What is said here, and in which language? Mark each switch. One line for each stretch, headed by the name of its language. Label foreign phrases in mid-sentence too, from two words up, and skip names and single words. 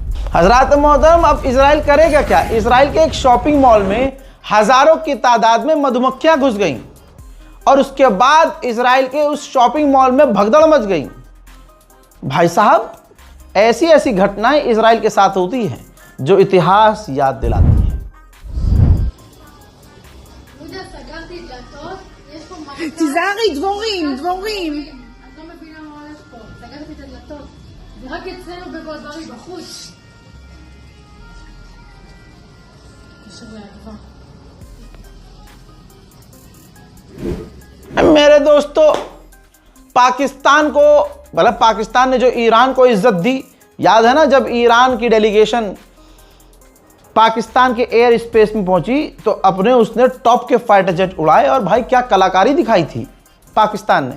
Hindi: हजरात मोहतरम, अब इजराइल करेगा क्या? इजराइल के एक
English: shopping mall
Hindi: में हजारों की तादाद में मधुमक्खियां घुस गईं और उसके बाद इजराइल के उस
English: shopping mall
Hindi: में भगदड़ मच गई। भाई साहब, ऐसी ऐसी घटनाएं इजराइल के साथ होती हैं जो इतिहास याद दिलाती है।
Hebrew: תיזהרי, דבורים. את לא מבינה מה הולך פה. סגרתי את הדלתות. זה רק אצלנו בגולדרי בחוץ. קשר לאדווה.
Hindi: मेरे दोस्तों, पाकिस्तान को, मतलब पाकिस्तान ने जो ईरान को इज्जत दी, याद है ना जब ईरान की डेलीगेशन पाकिस्तान के
English: air space
Hindi: में पहुंची तो अपने उसने टॉप के
English: fighter jet
Hindi: उड़ाए और भाई क्या कलाकारी दिखाई थी पाकिस्तान ने।